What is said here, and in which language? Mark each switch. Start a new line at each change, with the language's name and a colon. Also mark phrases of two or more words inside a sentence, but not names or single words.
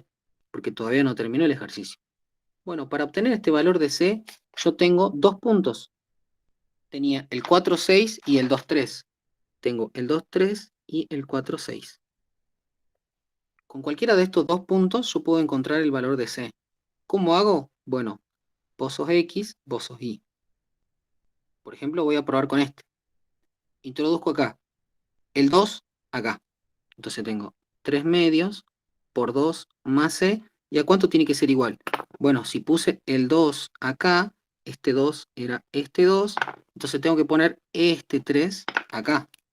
Spanish: Porque todavía no terminó el ejercicio. Bueno, para obtener este valor de C, yo tengo 2 puntos. Tenía el 4, 6 y el 2, 3. Tengo el 2, 3 y el 4, 6. Con cualquiera de estos 2 puntos yo puedo encontrar el valor de C. ¿Cómo hago? Bueno, vos sos X, vos sos Y. Por ejemplo, voy a probar con este. Introduzco acá el 2 acá. Entonces tengo 3 medios por 2 más C. ¿Y a cuánto tiene que ser igual? Bueno, si puse el 2 acá, este 2 era este 2, entonces tengo que poner este 3 acá.